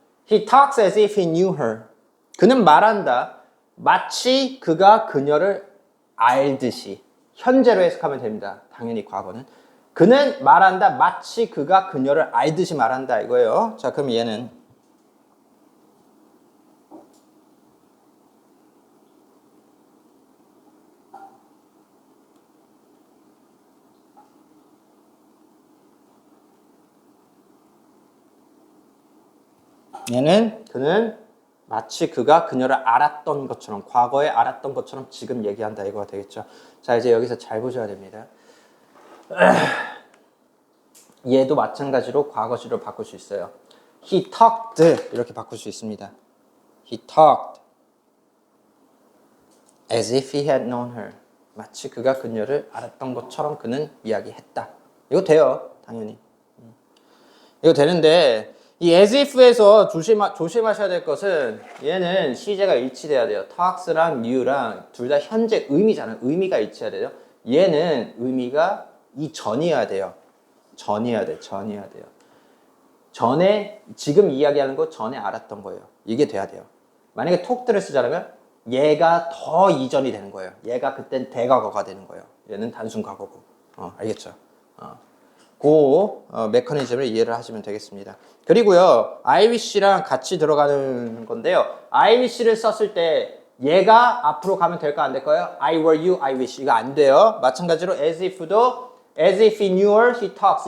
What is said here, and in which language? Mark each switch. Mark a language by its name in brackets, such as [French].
[English] He talks as if he knew her. [Korean] 그는 말한다. 마치 그가 그녀를 알듯이. 현재로 해석하면 됩니다. 당연히 과거는. 그는 말한다. 마치 그가 그녀를 알듯이 말한다. 이거예요. 자, 그럼 얘는 그는 마치 그가 그녀를 알았던 것처럼 과거에 알았던 것처럼 지금 얘기한다 이거가 되겠죠. 자, 이제 여기서 잘 보셔야 됩니다. 얘도 마찬가지로 과거시로 바꿀 수 있어요. [English] He talked [Korean] 이렇게 바꿀 수 있습니다. [English] He talked as if he had known her. [Korean] 마치 그가 그녀를 알았던 것처럼 그는 이야기했다. 이거 돼요, 당연히. 이거 되는데 이 as if에서 조심하셔야 될 것은 얘는 시제가 일치돼야 돼요. talks랑 new랑 둘 다 현재 의미잖아요. 의미가 일치해야 돼요. 얘는 의미가 이전이어야 돼요. 전이어야 돼요. 전에 지금 이야기하는 거 전에 알았던 거예요. 이게 돼야 돼요. 만약에 talked를 쓰자면 얘가 더 이전이 되는 거예요. 얘가 그땐 대과거가 되는 거예요. 얘는 단순 과거고. 알겠죠? 그 메커니즘을 이해를 하시면 되겠습니다. 그리고요, I wish랑 같이 들어가는 건데요. I wish를 썼을 때 얘가 앞으로 가면 될까 안 될까요? [English] I were you, I wish. [Korean] 이거 안 돼요. 마찬가지로 [English] as if도 as if he knew her, he talks.